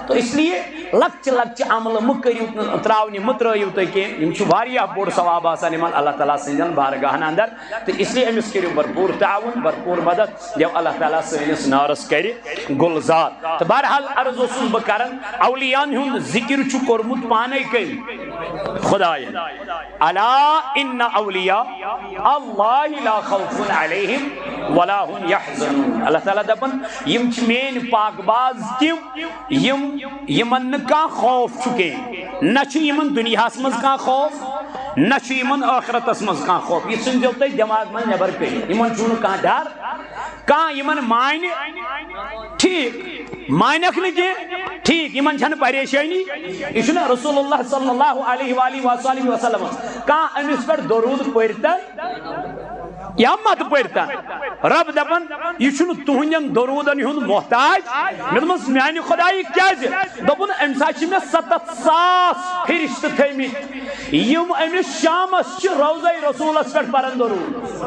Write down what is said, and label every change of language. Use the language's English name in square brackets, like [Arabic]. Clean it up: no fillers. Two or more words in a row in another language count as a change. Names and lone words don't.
[Kashmiri] تو اسلیے لۄکچہِ لۄکچہِ عملہٕ مہٕ کٔرِو تراونہِ مہٕ ترٲیِو تُہۍ کینٛہہ یِم چھِ واریاہ بوٚڑ ثواب آسان یِمن اللہ تعالیٰ سٕنٛدٮ۪ن بارگاہن اندر تہٕ اسلیے أمِس کٔرِو بھرپوٗر تعاوُن بھرپوٗر مدد دٮ۪و اللہ تعالیٰ سٲنِس نارس کرِ گُلزار تہٕ بہرحال عرض اوسُس بہٕ کران اولیاہن ہُنٛد ذِکر چھُ کوٚرمُت پانے کٔمۍ خۄداین [Arabic] الا ان اولیاء اللہ لا خوف علیہم ولا هم يحزنون [Kashmiri] اللہ تعالیٰ دپان یِم چھِ میٲنۍ پاک باز تِم یِمن نہٕ کانٛہہ خوف چھُ کینٛہہ نہ چھُ یِمن دُنیاہس منٛز کانٛہہ خوف نہ چھُ یِمن ٲخرتس منٛز کانٛہہ خوف یہِ ژھٕنزیو تُہۍ دٮ۪ماغ منٛز نٮ۪بر کٔڑِتھ یِمن چھُنہٕ کانٛہہ ڈر کانٛہہ یِمن مانہِ ٹھیٖک مانٮ۪کھ نہٕ کینٛہہ ٹھیٖک یِمن چھنہٕ پریشٲنی یہِ چھُنہ رسول اللہ [Arabic] صلی اللہ علیہ وآلہ وسلم [Kashmiri] کانٛہہ أمِس پٮ۪ٹھ درود پٔرۍتن یا مت پٔرۍتن رب دپان یہِ چھُنہٕ تُہنٛدٮ۪ن درودن ہُنٛد محتاج مےٚ دوٚپمس میانہِ خۄدایہِ کیازِ دوٚپُن امہِ ساتہٕ چھِ مےٚ 7,000 فرشتہٕ تھٲیمٕتۍ یِم أمِس شامس چھِ روضے رسوٗلس پٮ۪ٹھ پران درود